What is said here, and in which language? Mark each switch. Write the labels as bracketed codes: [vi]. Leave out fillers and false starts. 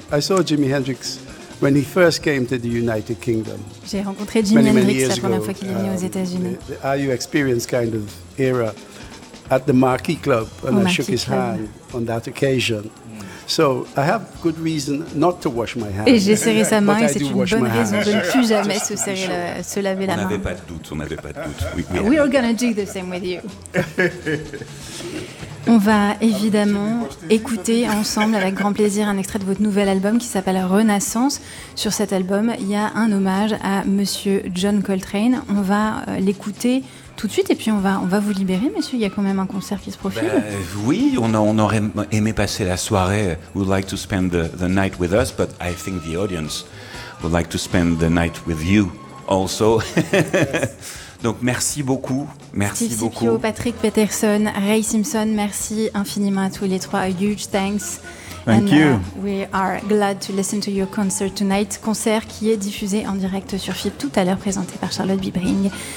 [en] I saw Jimi Hendrix when he first came to the United Kingdom. [fr] J'ai rencontré Jimi Hendrix la première fois qu'il est venu aux États-Unis. [en] The experience kind of era at the Marquee Club, and I shook his hand on that occasion. So I have good reason not to wash my hands. [fr] Et j'ai serré sa main, et c'est une bonne raison de ne plus jamais se laver la main. On n'avait pas de doute, on n'avait pas de doute. [en] We are going to do the same with you. [fr] On va évidemment écouter ensemble avec grand plaisir un extrait de votre nouvel album qui s'appelle Renaissance. Sur cet album, il y a un hommage à Monsieur John Coltrane. On va l'écouter tout de suite et puis on va vous libérer, monsieur. Il y a quand même un concert qui se profile. Oui, on aurait aimé passer la soirée. [en] We'd like to spend the night with us, but I think the audience would like to spend the night with you also. Yes. [fr] Donc merci beaucoup. Merci Steve beaucoup. Cipio, Patrick Peterson, Ray Simpson, merci infiniment à tous les trois. [en] A huge thanks. Thank and, you. We are glad to listen to your concert tonight. [fr] Concert qui est diffusé en direct sur FIP tout à l'heure, présenté par Charlotte Bibring.